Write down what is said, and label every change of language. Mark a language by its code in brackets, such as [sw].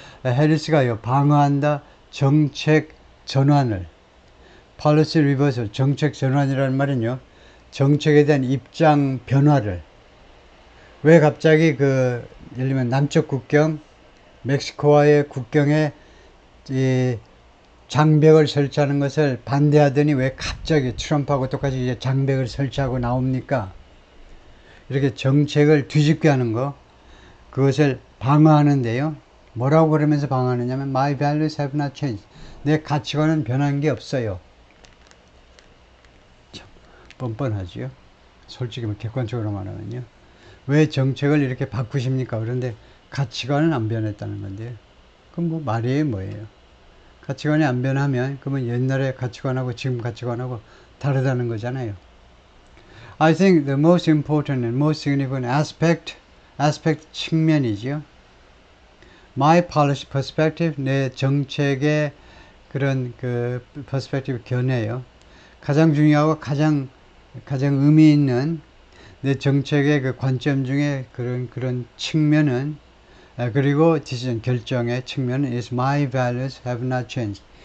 [ko] 해리스가요 방어한다 정책 전환을 [en] policy reversal [ko] 정책 전환이라는 말은요 정책에 대한 입장 변화를 왜 갑자기 예를 들면 남쪽 국경 멕시코와의 국경에 이 장벽을 설치하는 것을 반대하더니 왜 갑자기 트럼프하고 똑같이 이제 장벽을 설치하고 나옵니까? 이렇게 정책을 뒤집게 하는 거, 그것을 방어하는데요. 뭐라고 그러면서 방어하느냐면 [en] My values have not changed. [ko] 내 가치관은 변한 게 없어요. 참 뻔뻔하지요. 솔직히 객관적으로 말하면요. 왜 정책을 이렇게 바꾸십니까? 그런데 가치관은 안 변했다는 건데요. 그럼 뭐 말이에요, 뭐예요? 가치관이 안 변하면 그러면 옛날의 가치관하고 지금 가치관하고 다르다는 거잖아요. [en] I think the most important and most significant aspect [ko] 측면이죠. [en] My policy perspective, [ko] 내 정책의 그런 그 perspective 견해요. 가장 중요하고 가장 의미 있는 내 정책의 그 관점 중에 그런 측면은 그리고 decision 결정의 측면은 [en] is my values have not changed.